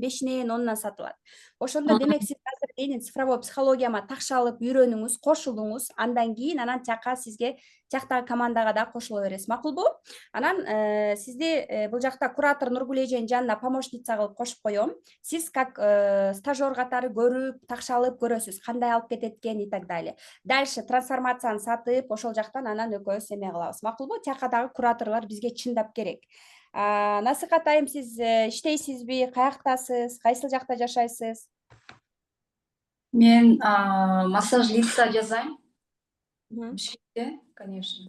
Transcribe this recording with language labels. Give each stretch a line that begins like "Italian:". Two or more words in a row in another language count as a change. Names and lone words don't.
Kyrgyz: Ошондо демек сиз азыр менин цифровой психологияма такшалып үйрөнүңүз, кошулуңуз. Андан кийин анан жака сизге жактагы командага да кошула бересиз. Макулбу? Анан сизди бул жакта куратор Нургүл эженин жанына помощница кылып кошуп коем. Сиз
Russian: как стажер
Kyrgyz: катары көрүп, такшалып көрөсүз, кандай алып кетет экен
Russian: и так далее.
Kyrgyz: Дальше трансформацияны сатып, ошол жактан анан экөөбүз эме кылабыз. Макулбу? Тиякадагы кураторлор бизге чындап керек. Насыхат айым, сиз иштейсизби, каяктасыз, кайсыл жакта жашайсыз? Мен
Russian: массаж лица
Kyrgyz: жасайм. Бишкекте, конечно.